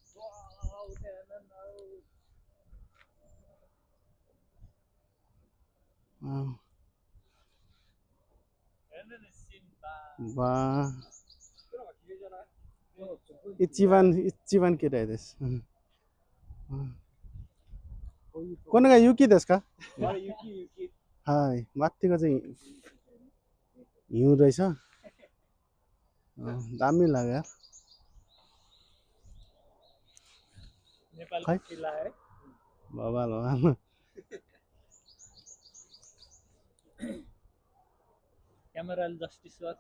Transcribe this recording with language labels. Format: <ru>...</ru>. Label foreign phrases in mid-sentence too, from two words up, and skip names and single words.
<ne>वाह इचिबान के रहेछ।</ne> <ja>これが雪ですか?</ja> <ne>はい、माथिको चाहिँ हिउँ रहेछ। दामी लाग्यो यार। नेपालको किल्ला है। बबाल हो। क्यामेराले जस्टिस गर्छ।</ne>